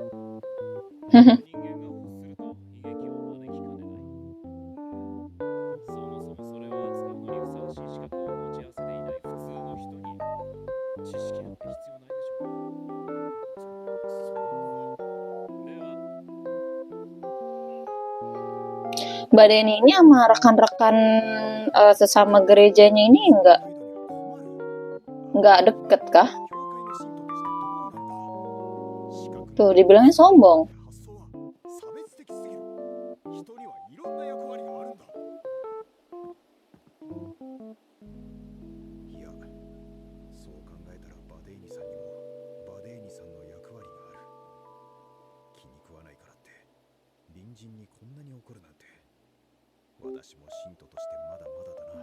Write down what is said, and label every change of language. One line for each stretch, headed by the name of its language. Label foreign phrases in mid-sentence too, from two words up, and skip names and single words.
Japanese: 人間が欲すると悲劇を招きかねない。そもそもそれを扱うのにふさわしい資格を持ち合わせていない普通の人に知識なんて必要ないでしょう。では、
Indonesian: Mbak Deni ini sama rekan-rekan sesama gerejanya ini nggak deket kah? Tuh, dibilangnya sombong.
Japanese: いや、そう考えたらバデーニさんにもバデーニさんの役割がある。気に食わないからって隣人にこんなに怒るなんて、私も信徒としてまだまだだな。